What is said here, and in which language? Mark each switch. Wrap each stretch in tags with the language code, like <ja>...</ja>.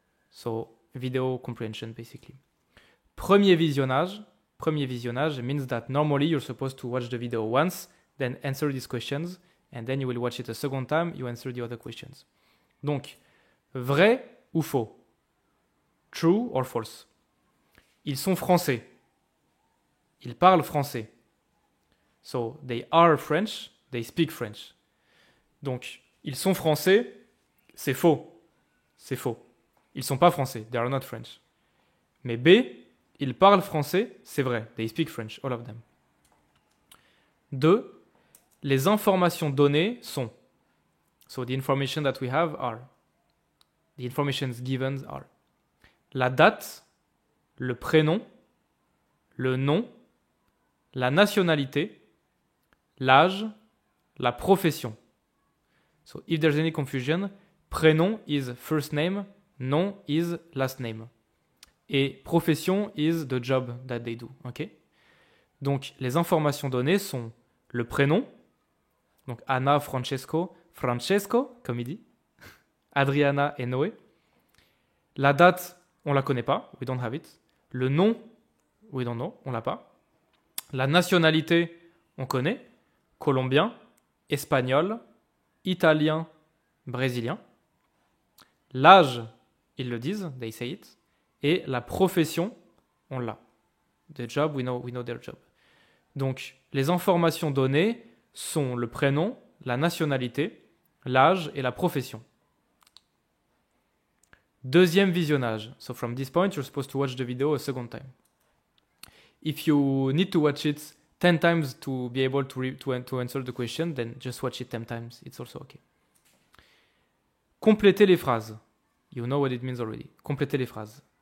<en>So, video comprehension basically. Premier visionnage means that normally you're supposed to watch the video once, then answer these questions, and then you will watch it a second time, you answer the other questions.</en> <fr>Donc, vrai ou faux?</fr> <en>True or false?</en> <fr>Ils sont français. Ils parlent français.</fr> <en>So, they are French, they speak French.</en> <fr>Donc, ils sont français, c'est faux. C'est faux. Ils sont pas français,</fr> <en>they are not French.</en> <fr>Mais B, ils parlent français, c'est vrai.</fr> <en>They speak French, all of them. 2.</en> <fr>Les informations données sont.</fr> <en>So the information that we have are. The informations given are.</en> <fr>La date, le prénom, le nom, la nationalité, l'âge, la profession.</fr> <en>So if there's any confusion, prénom is first name, nom is last name. Et profession is the job that they do. Okay?</en> <fr>Donc, les informations données sont le prénom, donc Anna, Francesco, comme il dit, Adriana et Noé. La date, on la connaît pas,</fr> <en>we don't have it.</en> <fr>Le nom,</fr> <en>we don't know,</en> <fr>on l'a pas. La nationalité, on connaît. Colombien, espagnol, italien, brésilien. L'âge, ils le disent,</fr> <en>they say it.</en> <fr>Et la profession, on l'a.</fr> <en>The job, we know their job.</en> <fr>Donc, les informations données sont le prénom, la nationalité, l'âge et la profession. Deuxième visionnage.</fr> <en>So from this point, you're supposed to watch the video a second time. If you need to watch it 10 times to be able to answer the question, then just watch it 10 times. It's also okay.</en> <fr>Complétez les phrases.</fr> <en>You know what it means already. Complétez les phrases.</en>